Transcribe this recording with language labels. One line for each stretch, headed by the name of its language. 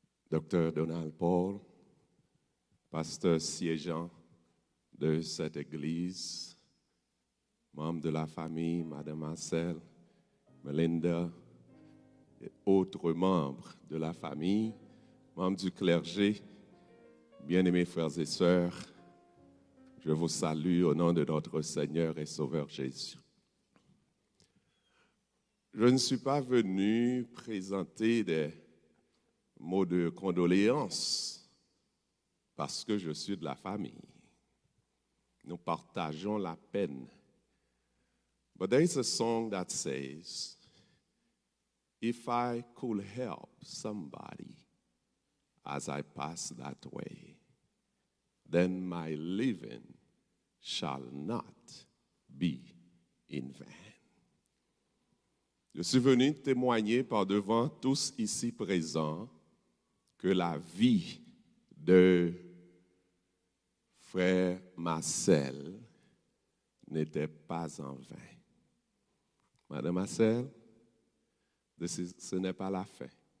French: Docteur Donald Paul, pasteur siégeant de cette église, membre de la famille, Madame Marcel, Melinda, et autres membres de la famille, membres du clergé, bien-aimés frères et sœurs, je vous salue au nom de notre Seigneur et Sauveur Jésus. Je ne suis pas venu présenter des mots de condoléances parce que je suis de la famille. Nous partageons la peine.
English: But there is a song that says, if I could help somebody as I pass that way, then my living shall not be in vain.
French: Je suis venu témoigner par devant tous ici présents que la vie de frère Marcel n'était pas en vain. Madame Marcel, ce n'est pas la fin.